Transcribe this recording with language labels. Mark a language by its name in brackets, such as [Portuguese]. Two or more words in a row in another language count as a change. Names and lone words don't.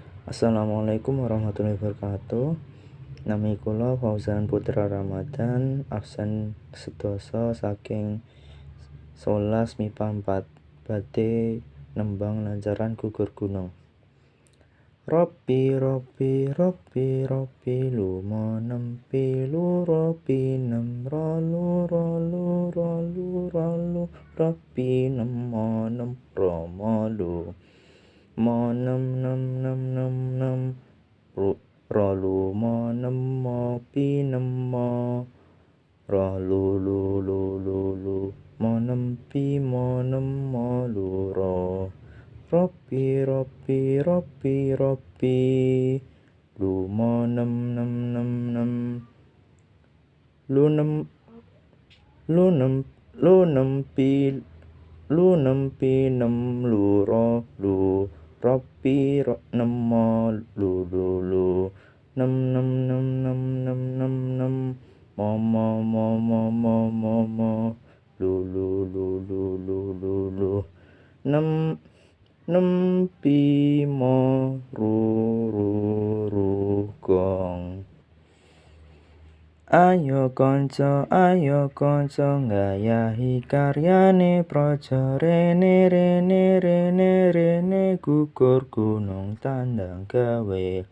[Arabic] السلام عليكم ورحمة الله وبركاته. [Javanese] Nami kula Fauzan Putra Ramadan, absen sedasa saking 11 MIPA 4 badhe nembang lancaran gugur gunung. Ropi ropi ropi ropi lumo nempi luropi nem rolu rolu rolu rolu ropi nemo nem romolu monem nem nem nem nem rolu monem mo pinem mo rolu lu lu lu lu monem pi monem mo luro ropi ropi ropi ropi lu monem nem nem nem lu nem lu nem lu nem pi lu nem pi nem luro lu ropi nem mo lu lu lu nem nem nem nem nem nem nem mo mo mo mo mo mo mo lu lu lu lu lu lu lu nem nem pi mo ru ru ru gong. Ayo kanca ngayahi karyane praja rene rene rene rene gugur gunung tandang gawe